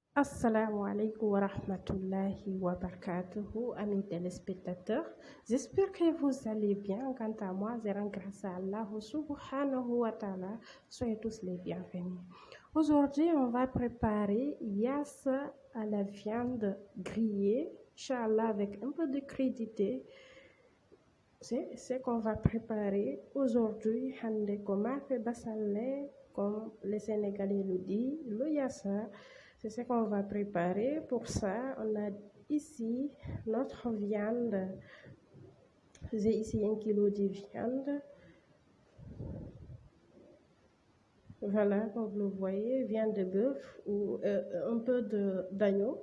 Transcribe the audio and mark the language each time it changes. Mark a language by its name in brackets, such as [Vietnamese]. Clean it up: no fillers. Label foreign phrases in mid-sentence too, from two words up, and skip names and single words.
[Arabic] السلام عليكم ورحمة الله وبركاته, [French] amis téléspectateurs. J'espère que vous allez bien. Quant à moi, je rends grâce à Allah [Arabic] سبحانه وتعالى. [French] Soyez tous les bienvenus. Aujourd'hui, on va préparer yassa à la viande grillée, Inch'Allah, avec un peu de crudité. C'est ce qu'on va préparer aujourd'hui. [Fula] Hande koma fe basalé, [French] comme les Sénégalais le disent, le yassa. C'est ce qu'on va préparer. Pour ça, on a ici notre viande. J'ai ici 1 kilo de viande. Voilà, comme vous le voyez, viande de bœuf ou un peu d'agneau.